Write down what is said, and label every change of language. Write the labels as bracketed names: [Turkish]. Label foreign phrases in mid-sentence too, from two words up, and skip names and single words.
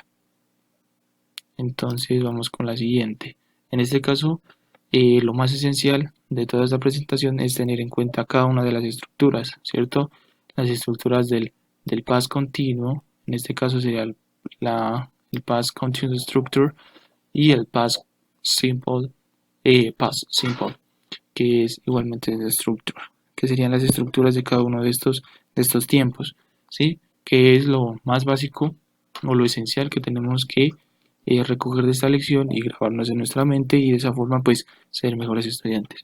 [Spanish] Entonces vamos con la siguiente. En este caso, lo más esencial de toda esta presentación es tener en cuenta cada una de las estructuras, ¿cierto? Las estructuras del past continuo, en este caso sería el [English] past continuous structure [Spanish] y el [English] past simple, [Spanish] que es igualmente de structure, que serían las estructuras de cada uno de estos tiempos, ¿sí? Que es lo más básico o lo esencial que tenemos que recoger de esta lección y grabarnos en nuestra mente y de esa forma pues ser mejores estudiantes.